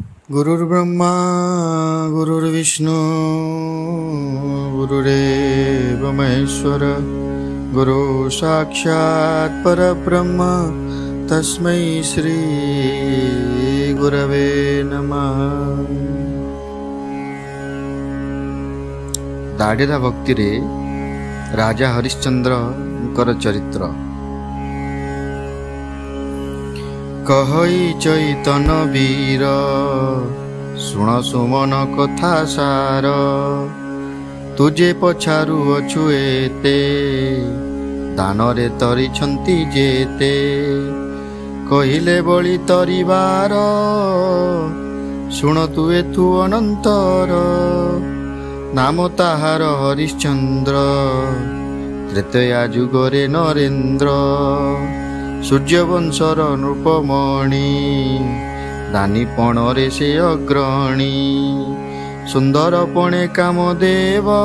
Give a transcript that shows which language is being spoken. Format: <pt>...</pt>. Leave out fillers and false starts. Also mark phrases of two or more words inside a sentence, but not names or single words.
<sa>गुरुर्ब्रह्मा गुरुर्विष्णु गुरुरेव महेश्वर गुरु साक्षात् परब्रह्म तस्मै श्री गुरवे नमः।</sa> <or>ଦାଢ଼େରା ଭକ୍ତି ରେ ରାଜା ହରିଶ୍ଚନ୍ଦ୍ର ଚରିତ୍ର କହଇ ଚୈତନ ବୀର ଶୁଣ ସୁମନ କଥା ସାର ତୁଝେ ପଛାରୁ ଅଛୁ ଏତେ ଦାନରେ ତରିଛନ୍ତୀ ଜେତେ କହିଲେ ବଳୀ ତରିବାର ଶୁଣ ତୁ ଏଥୁ ଅନନ୍ତର ନାମ ତାହାର ହରିଶ୍ଚନ୍ଦ୍ର ତ୍ରେତୟା ଜୁଗରେ ନରେନ୍ଦ୍ର ସୂର୍ଯ୍ୟବଂଶର ନୃପମଣି ଦାନୀପଣେ ସେ ଅଗ୍ରଣୀ ସୁନ୍ଦରପଣେ କାମଦେବ</or>